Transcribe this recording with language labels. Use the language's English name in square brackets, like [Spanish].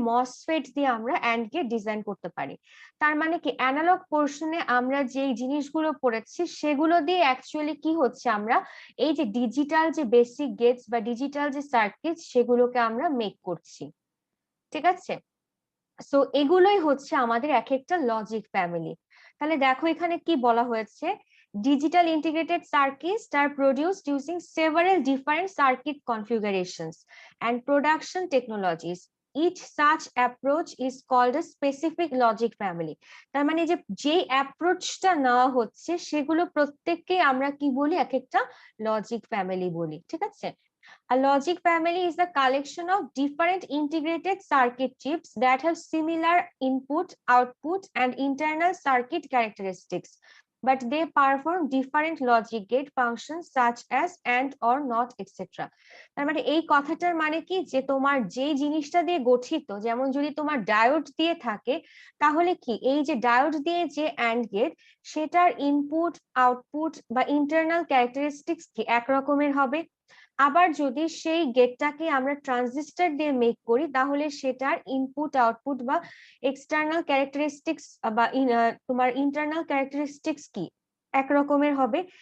[Bangla] MOSFET দিয়ে আমরা and get design করতে পারি। তার মানে কি অ্যানালগ পোর্শনে আমরা যে জিনিসগুলো পড়েছি সেগুলো দিয়ে অ্যাকচুয়ালি কি হচ্ছে, আমরা এই যে ডিজিটাল যে বেসিক গেটস বা ডিজিটাল যে সার্কিট সেগুলোকে আমরা মেক করছি, ঠিক আছে? সো এগুলোই হচ্ছে আমাদের এক একটা লজিক ফ্যামিলি। তাহলে দেখো এখানে কি বলা হয়েছে, [English] digital integrated circuits are produced using several different circuit configurations and production technologies. Each such approach is called a specific logic family. [Bangla] তার মানে যে অ্যাপ্রোচটা নেওয়া হচ্ছে সেগুলো প্রত্যেককে আমরা কি বলি? এক একটা লজিক ফ্যামিলি বলি, ঠিক আছে? [English] A logic family is a collection of different integrated circuit chips that have similar input, output, and internal circuit characteristics, but they perform different logic gate functions such as and or not, etc. [Bangla] তার মানে এই কথাটার মানে কি, যে তোমার যে জিনিসটা দিয়ে গঠিত, যেমন যদি তোমার ডায়োড দিয়ে থাকে তাহলে কি এই যে ডায়োড দিয়ে যে অ্যান্ড গেট, সেটার ইনপুট, আউটপুট বা ইন্টারনাল ক্যারেক্টারিস্টিক্স কি একরকমের হবে। আবার যদি সেই গেটটাকে আমরা ট্রানজিস্টর দিয়ে মেক করি তাহলে সেটার ইনপুট, আউটপুট বা এক্সটার্নাল ক্যারেক্টারিস্টিক্স বা তোমার ইন্টারনাল ক্যারেক্টারিস্টিক্স কি একরকমের হবে।